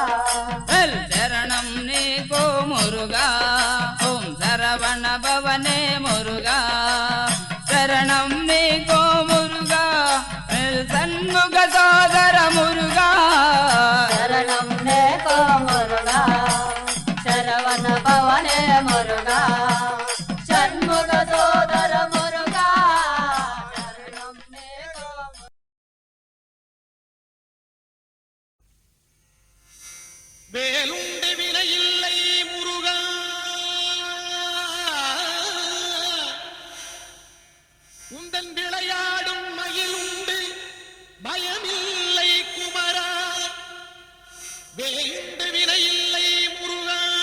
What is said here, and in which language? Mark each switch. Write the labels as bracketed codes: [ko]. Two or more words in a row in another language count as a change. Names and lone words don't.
[te] శరణం నీకు మురుగా ఓం శరవణ భవనే మురుగా శరణం నీకు మురుగా సన్ముఖ సోదర మురుగా శరణం నీకో మురుగా శరవణ భవనే మురుగా షణ్ముఖ సోదర మురుగా శరణం నీకో [ta] வேலுண்டு வினையில்லை முருகா உந்தன் விளையாடும் மயிலுண்டு பயமில்லை குமரா வேலுண்டு வினையில்லை முருகா